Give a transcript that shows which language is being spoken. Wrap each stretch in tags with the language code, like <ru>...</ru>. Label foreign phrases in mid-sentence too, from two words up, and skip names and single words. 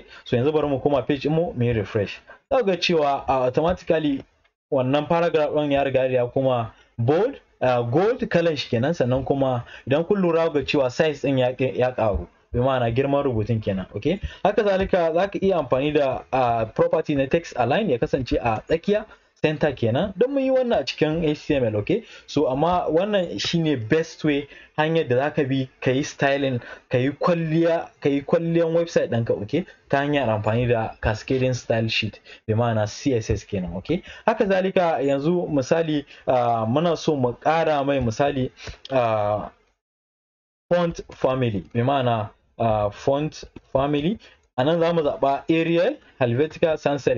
<ha>So yanzu bari mu koma page mu yi refresh, za ga cewa automatically wannan paragraph ɗin ya riga ya kuma bold, gold kalan shi kenan. Sannan kuma idan kun lura ga cewa size ɗin ya karu, bi ma'ana girman rubutun kenan, okay? Haka zalika zaka iya amfani da property na</ha> <en>text align</en> <ha>ya kasance a tsakiya, center kenan, don mun yi wannan a cikin HTML, okay? So amma wannan shine</ha> <en>best way,</en> <ha>hanyar da zaka bi ka yi styling, ka yi kwalliyan website ɗinka, okay? Ta hanyar amfani da</ha> <en>cascading style sheet,</en> <ha>bi ma'ana CSS kenan, okay? Haka zalika yanzu misali muna so mu ƙara mai misali</ha> <en>font family,</en> <ha>bi ma'ana</ha> <en>font family</en> <ha>anan zamu zaba Arial, Helvetica, sans serif.</ha>